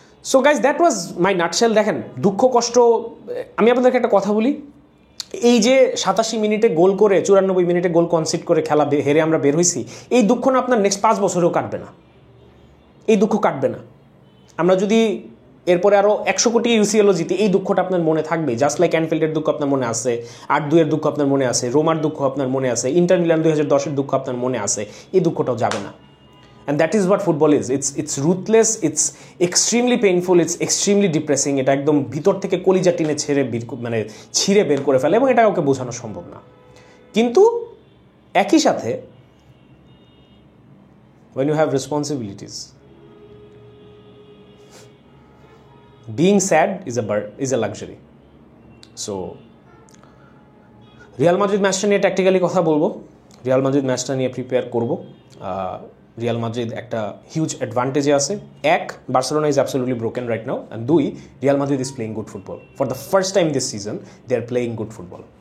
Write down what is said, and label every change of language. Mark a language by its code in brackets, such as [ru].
[bn] So guys, [en] That was my nutshell. [bn] দেখেন, দুঃখ কষ্ট, আমি আপনাদেরকে একটা কথা বলি, এই যে 87 মিনিটে গোল করে, 94 মিনিটে গোল কনসিড করে খেলা হেরে আমরা বের হয়েছি, এই দুঃখ না আপনার নেক্সট 5 বছরেও কাটবে না, এই দুঃখ কাটবে না। আমরা যদি এরপরে আরও 100 কোটি ইউসিএলও জিতি, এই দুঃখটা আপনার মনে থাকবে। জাস্ট লাইক অ্যানফিল্ডের দুঃখ আপনার মনে আছে, 8-2-এর দুঃখ আপনার মনে আছে, রোমার দুঃখ আপনার মনে আছে, ইন্টার মিলান 2010-এর দুঃখ আপনার মনে আছে, এই দুঃখটাও যাবে না। [en] And that is what football is. It's ruthless, it's extremely painful, it's extremely depressing. [bn] এটা একদম ভিতর থেকে কলিজা টিনে ছিঁড়ে বের করে ফেলে, এবং এটা কাউকে বোঝানো সম্ভব না। কিন্তু একই সাথে [en] when you have responsibilities, being sad is a luxury. [bn] So Real Madrid ম্যাচটা নিয়ে ট্যাকটিক্যালি কথা বলবো, রিয়াল মাদ্রিদ ম্যাচটা নিয়ে প্রিপেয়ার করবো। রিয়াল মাদ্রিদ একটা হিউজ অ্যাডভান্টেজে আছে। [en] 1, Barcelona is absolutely broken right now, and 2, Real Madrid is playing good football for the first time this season, they are playing good football.